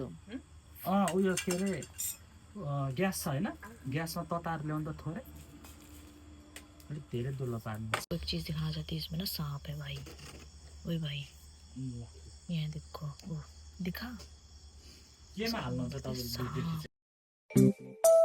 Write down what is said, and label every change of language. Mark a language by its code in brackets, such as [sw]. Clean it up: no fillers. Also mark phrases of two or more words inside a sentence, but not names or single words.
[ne] उयो के अरे ग्यास छ होइन ग्यासमा तताएर ल्याउँदा थोरै अलिक धेरै दुलो पार्नु [hi] एक चीज दिखाना चाहती है इसमें ना सांप है भाई ओए भाई यहाँ देखो वो दिखा [ne] केमा हाल्नुहुन्छ तपाईले